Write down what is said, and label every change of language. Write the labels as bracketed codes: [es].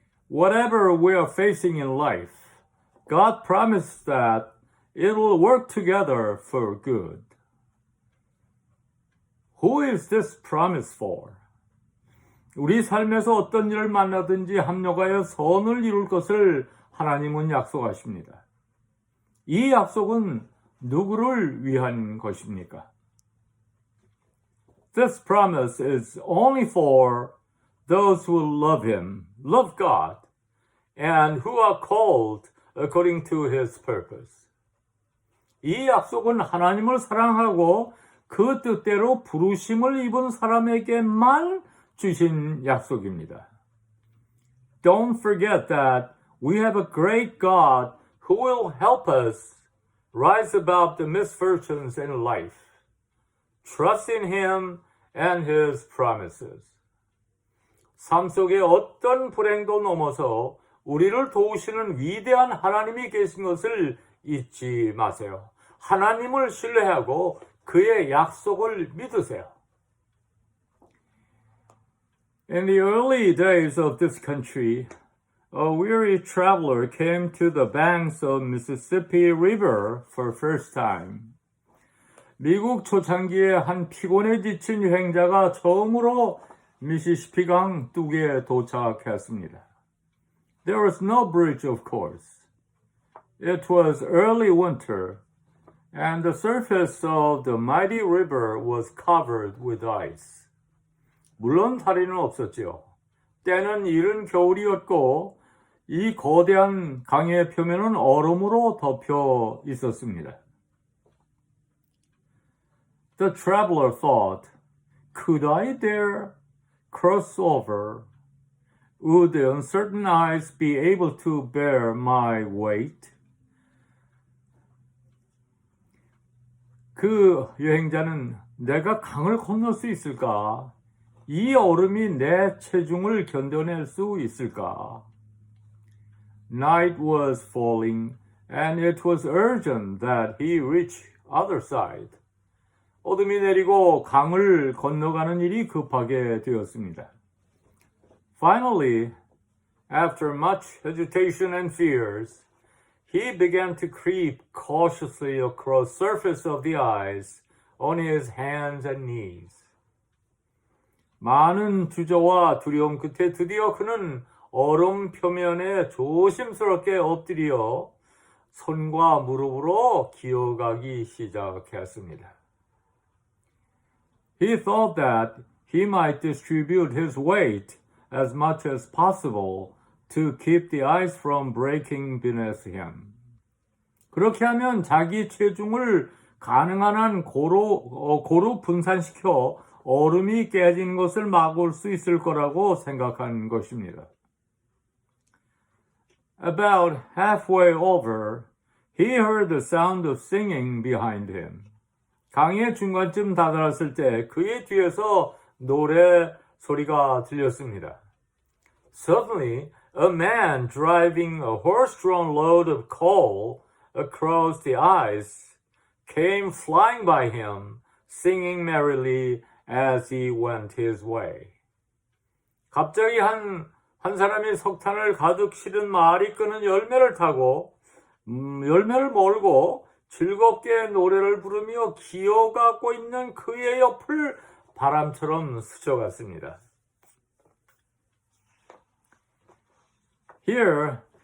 [en] Whatever we are facing in life, God promised that it will work together for good. Who is this promise for? [ko] 우리 삶에서 어떤 일을 만나든지 합력하여 선을 이룰 것을 하나님은 약속하십니다. 이 약속은 누구를 위한 것입니까? [en] This promise is only for those who love Him, love God, and who are called according to His purpose. [ko] 이 약속은 하나님을 사랑하고 그 뜻대로 부르심을 입은 사람에게만 주신 약속입니다. [en] Don't forget that we have a great God who will help us rise above the misfortunes in life. Trust in Him and His promises. [ko] 삶 속에 어떤 불행도 넘어서 우리를 도우시는 위대한 하나님이 계신 것을 잊지 마세요. 하나님을 신뢰하고 그의 약속을 믿으세요. [en] In the early days of this country, a weary traveler came to the banks of Mississippi River for first time. [ko] 미국 초창기에 한 피곤에 지친 여행자가 처음으로 미시시피강 뚝에 도착했습니다. [en] There was no bridge, of course. It was early winter, and the surface of the mighty river was covered with ice. [ko] 물론 다리는 없었지요. 때는 이른 겨울이었고 이 거대한 강의 표면은 얼음으로 덮여 있었습니다. [en] The traveler thought, could I dare cross over? Would the uncertain ice be able to bear my weight? [ko] 그 여행자는 내가 강을 건널 수 있을까? 이 얼음이 내 체중을 견뎌낼 수 있을까? [en] Night was falling, and it was urgent that he reach other side. [ko] 어둠이 내리고 강을 건너가는 일이 급하게 되었습니다. [en] Finally, after much hesitation and fears, he began to creep cautiously across the surface of the ice on his hands and knees. [ko] 많은 주저와 두려움 끝에 드디어 그는 얼음 표면에 조심스럽게 엎드려 손과 무릎으로 기어가기 시작했습니다. [en] He thought that he might distribute his weight as much as possible to keep the ice from breaking beneath him. [ko] 그렇게 하면 자기 체중을 가능한 한 고루 분산시켜 얼음이 깨진 것을 막을 수 있을 거라고 생각한 것입니다. [en] About halfway over, he heard the sound of singing behind him. [ko] 강의 중간쯤 다다랐을 때 그의 뒤에서 노래 소리가 들렸습니다. [en] Suddenly, a man driving a horse-drawn load of coal across the ice came flying by him, singing merrily as he went his way. [ko] 갑자기 한 사람이 석탄을 가득 실은 말이 끄는 열매를 타고 열매를 몰고 즐겁게 노래를 부르며 기어가고 있는 그의 옆을 바람처럼 스쳐갔습니다. [en] Here,